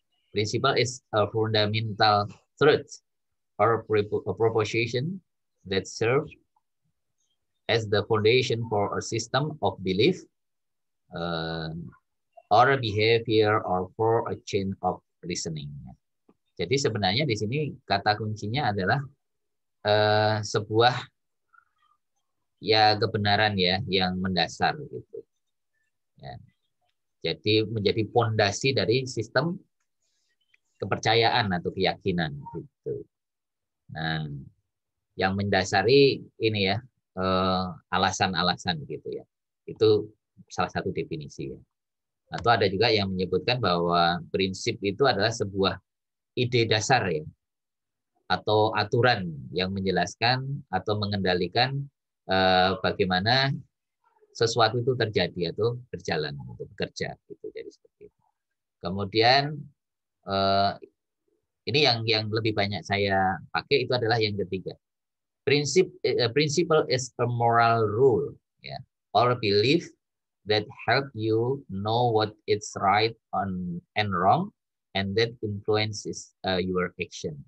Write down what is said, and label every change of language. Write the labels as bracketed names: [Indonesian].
[English] Principle is a fundamental truth or a proposition that serves as the foundation for a system of belief or a behavior or for a chain of reasoning. [Indonesian] Jadi sebenarnya di sini kata kuncinya adalah sebuah ya kebenaran ya yang mendasar gitu. Ya. Jadi menjadi fondasi dari sistem kepercayaan atau keyakinan gitu. Nah, yang mendasari ini ya alasan-alasan gitu ya. Itu salah satu definisi ya. Atau ada juga yang menyebutkan bahwa prinsip itu adalah sebuah ide dasar ya, atau aturan yang menjelaskan atau mengendalikan bagaimana sesuatu itu terjadi atau berjalan atau bekerja gitu. Jadi seperti itu. Kemudian ini yang lebih banyak saya pakai itu adalah yang ketiga. [English] Principle is a moral rule, ya, or belief that help you know what is right and wrong, and that influences your action.